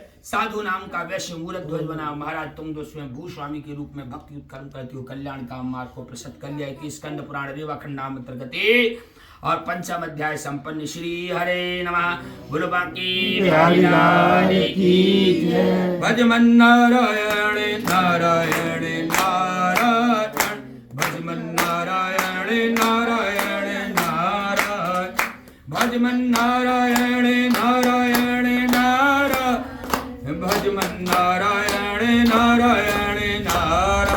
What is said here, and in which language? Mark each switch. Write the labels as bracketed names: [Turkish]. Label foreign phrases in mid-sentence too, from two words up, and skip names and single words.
[Hindi] साधु नाम का वैश्य मूलक ध्वज बना, महाराज तुम जो स्वयं भूस्वामी के रूप में भक्ति उत्कर्म करती हो, कल्याण का मार्ग को प्रसिद्ध कर लिया कि स्कंद पुराण रेवाखंड नाम अंतर्गत और 5म अध्याय संपन्न। श्री हरे नमः। बोलो बांकी बिहारी लाल की जय। भज मन नारायण नारायण नारायण, भज मन नारायण नारायण नारायण, भज मन नारायण नारायण नारायण, भज मन नारायण नारायण नारायण।